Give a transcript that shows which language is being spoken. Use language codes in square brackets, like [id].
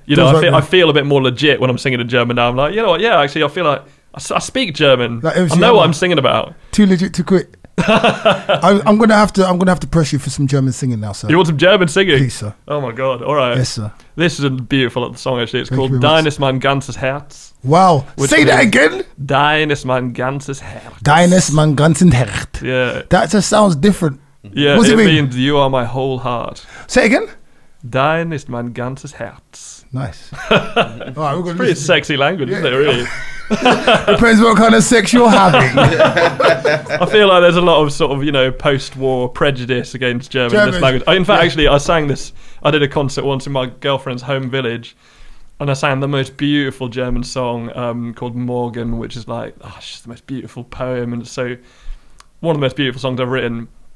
[en] I feel a bit more legit when I'm singing in German now. I'm like, you know what? Yeah, actually, I feel like I speak German. Like I know what I'm singing about. Too legit to quit. I'm gonna have to press you for some German singing now, sir. You want some German singing? Please, sir. Oh my god! All right. Yes, sir. This is a beautiful song. Actually, it's called [de] "Dein ist mein ganzes Herz." [en] Wow! Say that again. [de] Dein ist mein ganzes Herz. Dein ist mein ganzes Herz. [en] Yeah. That just sounds different. Yeah. What does it mean? Means you are my whole heart. Say it again. [de] Dein ist mein ganzes Herz. [en] Nice. All right, it's pretty sexy language, isn't it? Really. Depends what kind of sex you're having. I feel like there's a lot of sort of post-war prejudice against German in this language. In fact, actually, I sang this. I did a concert once in my girlfriend's home village, and I sang the most beautiful German song called Morgen, which is like it's just the most beautiful poem, and so one of the most beautiful songs I've written.